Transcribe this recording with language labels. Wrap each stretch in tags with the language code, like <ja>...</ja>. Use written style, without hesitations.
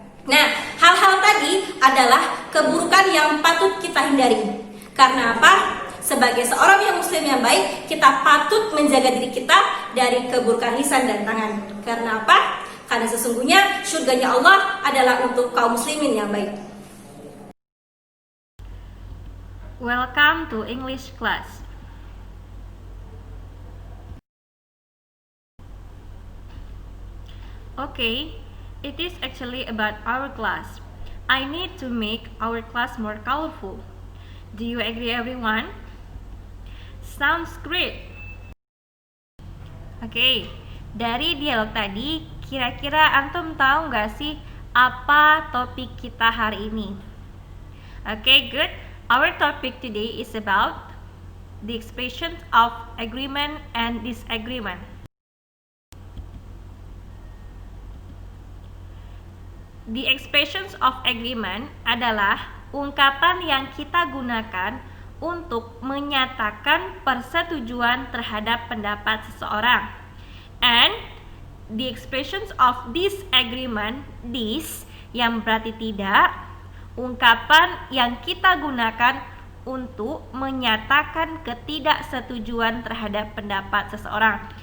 <id>Nah, hal-hal tadi adalah keburukan yang patut kita hindari. Karena apa? Sebagai seorang yang muslim yang baik, kita patut menjaga diri kita dari keburukan lisan dan tangan. Karena apa? Karena sesungguhnya surganya Allah adalah untuk kaum muslimin yang baik.</id> <en>Welcome to English class. Okay, it is actually about our class. I need to make our class more colorful. Do you agree, everyone? Sounds great.</en> <id>Oke, dari dialog tadi, kira-kira antum tahu nggak sih apa topik kita hari ini? Oke,</id> <en>good. Our topic today is about the expressions of agreement and disagreement. The expressions of agreement</en> <id>adalah ungkapan yang kita gunakan untuk menyatakan persetujuan terhadap pendapat seseorang.</id> <en>And the expressions of disagreement,</en> <id>dis yang berarti tidak, ungkapan yang kita gunakan untuk menyatakan ketidaksetujuan terhadap pendapat seseorang.</id>